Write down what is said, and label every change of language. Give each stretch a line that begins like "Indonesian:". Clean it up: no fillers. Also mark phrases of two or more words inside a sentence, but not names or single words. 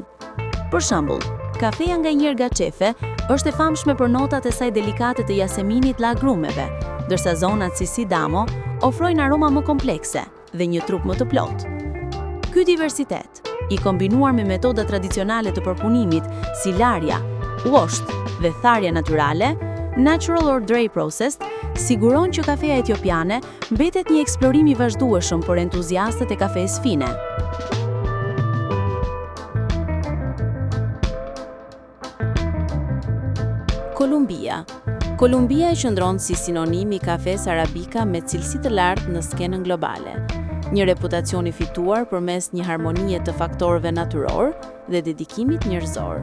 Albanian: Për shembull, kafeja nga yirgacheffe është e famshme për notat e saj delikate të jaseminit la agrumeve, ndërsa zonat si sidamo ofrojnë aroma më komplekse dhe një trup më të plotë. Ky diversitet, i kombinuar me metoda tradicionale të përpunimit si larja, washed dhe tharja natyrale,
English: natural or dry processed,
Albanian: siguron që kafeja etiopiane mbetet një eksplorim i vazhdueshëm për entuziastët e kafes fine. Kolumbia e qëndron si sinonim i kafes arabika me cilësi të lartë në skenën globale, një reputacion i fituar përmes një harmonie të faktorëve natyror dhe dedikimit njerëzor.